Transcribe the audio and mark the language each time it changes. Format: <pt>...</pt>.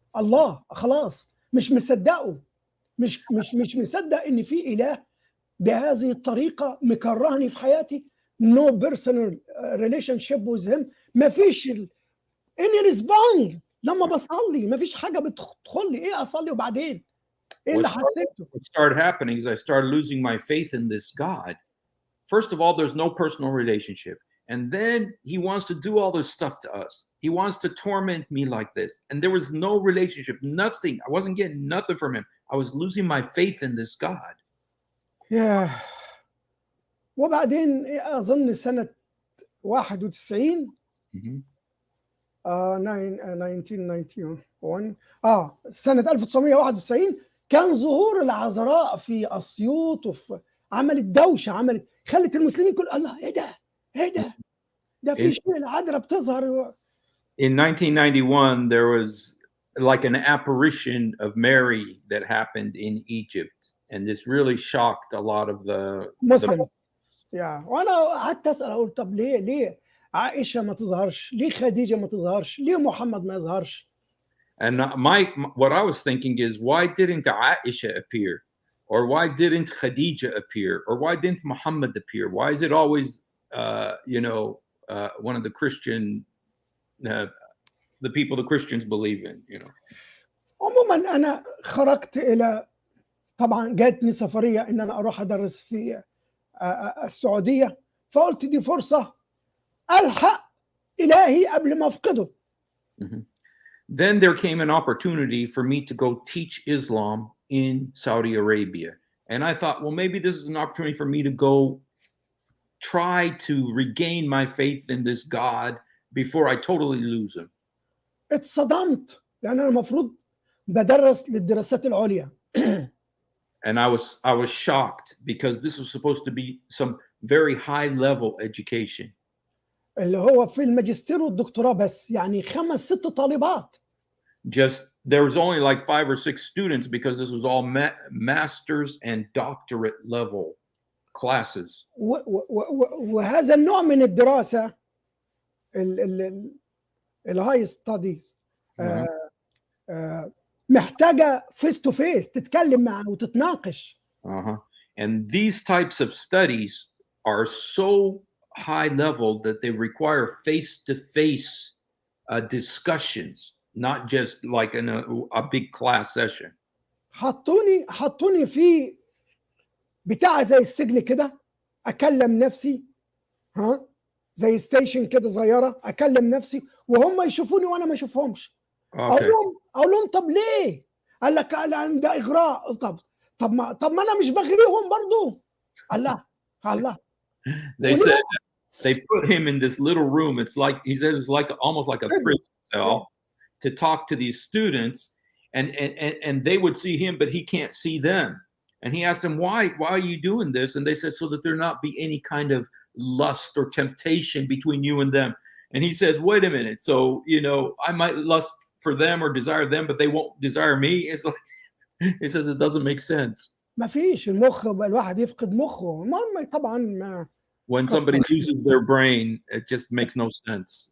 <ar>الله خلاص مش مصدقه، مش مصدق ان في اله بهذه الطريقه مكرهني في حياتي.</ar> <en>No personal relationship with him.</en> <ar>ما فيش</ar> <en>any respond</en> <ar>لما بصلي، ما فيش حاجه بتدخل لي. ايه اصلي وبعدين ايه اللي حسيته؟</ar> <en>What started happening is I started losing my faith in this God. First of all, there's no personal relationship. And then he wants to do all this stuff to us. He wants to torment me like this. And there was no relationship, nothing. I wasn't getting nothing from him. I was losing my faith in this God. Yeah.</en> <ar>وبعدين أظن سنة 91 1991 سنة 1991 كان ظهور العذراء في أسيوط عملت دوشة، خلت المسلمين كل الله ايه ده في شيء العذراء بتظهر.</ar> <en>In 1991 there was like an apparition of Mary that happened in Egypt, and this really shocked a lot of the</en> <ar>Muslims. وانا قعدت اسال اقول طب ليه عائشه ما تظهرش؟ ليه خديجه ما تظهرش؟ ليه محمد ما يظهرش؟</ar> <en>And what I was thinking is, why didn't Aisha appear? Or why didn't Khadija appear? Or why didn't Muhammad appear? Why is it always one of the Christian the people the Christians believe in,</en> <ar>عموما انا خرجت الى، طبعا جاتني سفريه ان انا اروح ادرس في السعوديه، فقلت دي فرصه الحق الهي قبل ما افقده.</ar> <en>Then there came an opportunity for me to go teach Islam in Saudi Arabia, and I thought, well, maybe this is an opportunity for me to go try to regain my faith in this God before I totally lose him.</en> <ar>اتصدمت لان انا المفروض بدرس للدراسات العليا.</ar> <en>And I was shocked because this was supposed to be some very high level education.</en> <ar>اللي هو في الماجستير والدكتوراه بس، يعني 5-6 طالبات.</ar> <en>Just there was only like 5 or 6 students because this was all master's and doctorate level classes.</en> <ar>وهذا النوع من الدراسة</ar> <en>الهاي ستاديز</en> <ar>محتاجة</ar> <en>face to face,</en> <ar>تتكلم معه وتتناقش.</ar> <en>And these types of studies are so high level that they require face-to-face discussions, not just like in a big class session.</en> <ar>حطوني في بتاع زي السجن كده، اكلم نفسي، ها، زي ستيشن كده صغيره، اكلم نفسي وهم يشوفوني وانا ما اشوفهمش.</ar> <en>Okay.</en> <ar>اقول لهم طب ليه؟ قال لك لان ده اغراء. طب ما انا مش بغريهم برضو. الله الله.</ar> <en>They said they put him in this little room. It's like he said it was like almost like a prison cell to talk to these students, and they would see him, but he can't see them. And he asked them, why are you doing this? And they said, so that there not be any kind of lust or temptation between you and them. And he says, wait a minute. So, I might lust for them or desire them, but they won't desire me. It's like, he says, it doesn't make sense.</en> <ar>ما فيش المخ بقى الواحد يفقد مخه. المهم طبعا ما</ar> <en>When somebody loses their brain, it just makes no sense.</en>